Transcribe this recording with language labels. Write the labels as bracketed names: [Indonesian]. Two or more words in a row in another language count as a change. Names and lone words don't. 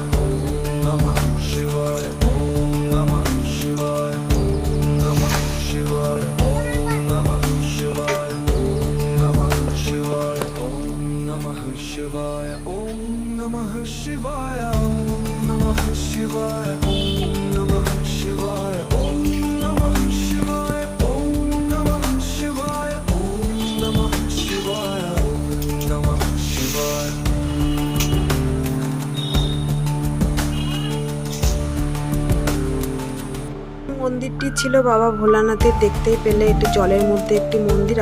[Sanskrit] ॐ नमः शिवाय, ॐ नमः शिवाय, ॐ नमः शिवाय, ॐ नमः शिवाय, ॐ नमः शिवाय, ॐ नमः शिवाय, ॐ नमः शिवाय, ॐ नमः शिवाय, ॐ नमः शिवाय, ॐ नमः शिवाय. [Bangla] মন্দিরটি ছিল বাবা ভোলানাথের, দেখতেই পেলে একটু জলের মধ্যে একটি মন্দির।